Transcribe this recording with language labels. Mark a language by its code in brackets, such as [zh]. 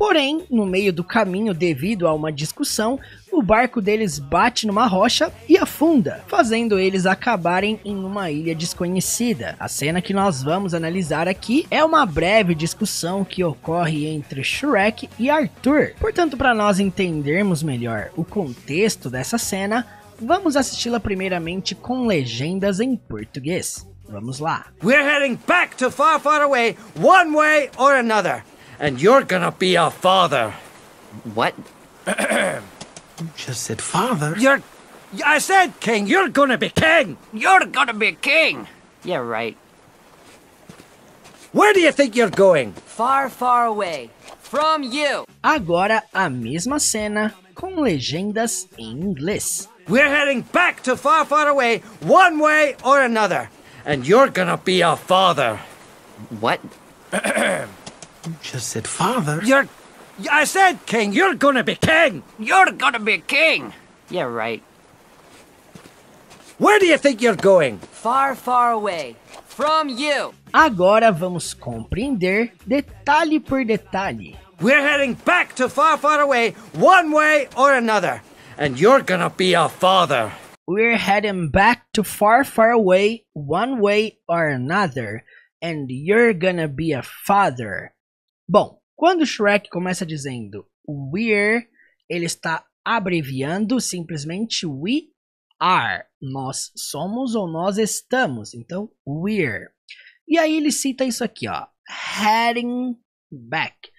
[pt] Porém, no meio do caminho, devido a uma discussão, o barco deles bate numa rocha e afunda, fazendo eles acabarem em uma ilha desconhecida. A cena que nós vamos analisar aqui é uma breve discussão que ocorre entre Shrek e Arthur. Portanto, para nós entendermos melhor o contexto dessa cena, vamos assisti-la primeiramente com legendas em português. Vamos lá. [en] We're heading back to far, far away, one way or another. And you're gonna be a father. What? You just said father. I said king, you're gonna be king. You're gonna be king. Yeah, right. Where do you think you're going? Far, far away. From you. [pt] Agora a mesma cena com legendas em inglês. [en] We're heading back to far, far away, one way or another. And you're gonna be a father. What? You just said father. I said king, you're gonna be king. You're gonna be king. Yeah, right. Where do you think you're going? Far, far away. From you. [pt] Agora vamos compreender detalhe por detalhe. [en] We're heading back to far, far away, one way or another. And you're gonna be a father. We're heading back to far, far away, one way or another, and you're gonna be a father. [pt] Bom, quando Shrek começa dizendo we're, ele está abreviando simplesmente we are. Nós somos ou nós estamos. Então, we're. E aí ele cita isso aqui, ó. [en] Heading back.